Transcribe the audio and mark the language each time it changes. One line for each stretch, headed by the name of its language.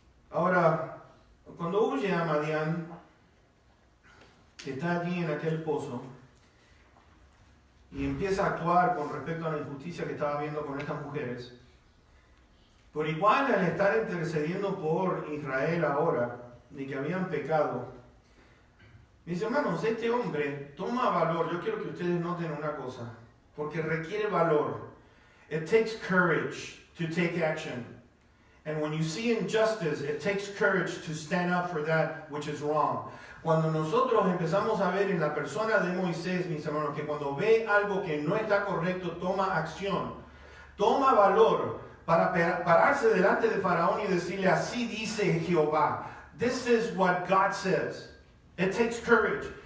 Spanish: Ahora, cuando huye a Madián, que está allí en aquel pozo, y empieza a actuar con respecto a la injusticia que estaba viendo con estas mujeres, por igual al estar intercediendo por Israel ahora, de que habían pecado, mis hermanos, este hombre toma valor. Yo quiero que ustedes noten una cosa, porque requiere valor.
English: It takes courage to take action. And when you see injustice, it takes courage to stand up for that which is wrong.
Spanish: Cuando nosotros empezamos a ver en la persona de Moisés, mis hermanos, que cuando ve algo que no está correcto, toma acción, toma valor para pararse delante de Faraón y decirle, así dice Jehová.
English: This is what God says. It takes courage.